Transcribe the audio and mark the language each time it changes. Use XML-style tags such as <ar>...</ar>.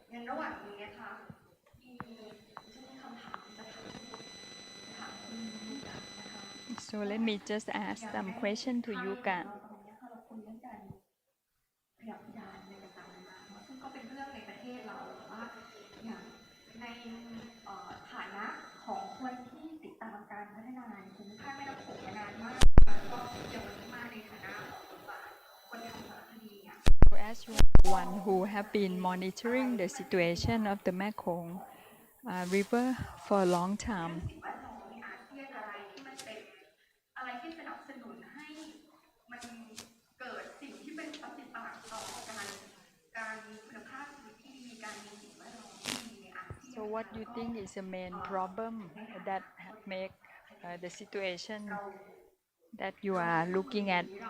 <th>ระหว่างนี้นะคะมีคำถามจะถามคุณยูกะนะคะ</th> <en>So let me just ask some question to Yuka.</en> <th>เราคุยเรื่องการขยับขยายในต่างๆนานาซึ่งก็เป็นเรื่องในประเทศเราแต่ว่าอย่างในฐานะของคนที่ติดตามการพัฒนาภูมิภาคแม่น้ำโขงมานานมากแล้วก็เกี่ยวกับมาในฐานะคนทำสารคดีอ่ะ</th> <en>As one who have been monitoring the situation of the Mekong River for a long time,</en> <th>สิ่งแวดล้อมในอาเซียนอะไรที่มันเป็นอะไรที่สนับสนุนให้มันเกิดสิ่งที่เป็นปฏิปักษ์ต่อการมีคุณภาพชีวิตที่ดีการมีสิ่งแวดล้อมที่ดีในอาเซียน</th> <en>so what you think is the main problem that make the situation that you are looking at?</en>